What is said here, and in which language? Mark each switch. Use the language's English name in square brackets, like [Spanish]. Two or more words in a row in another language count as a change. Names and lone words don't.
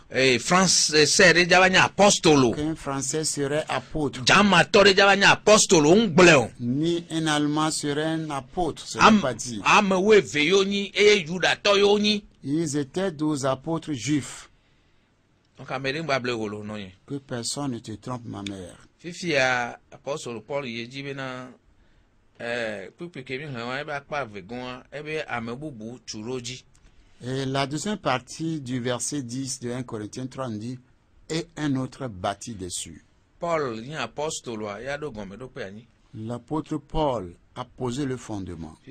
[French] Qu'un Français serait apôtre. Ni un Allemand serait un apôtre. Ce n'est pas dit. Ils étaient 12 apôtres juifs. Que personne ne te trompe, ma mère. [Ewe] Fifia apostle Paul yejibena [French] et la deuxième partie du verset 10 de 1 Corinthiens 3 dit: et un autre bâti dessus. Paul l'apôtre Paul a posé le fondement.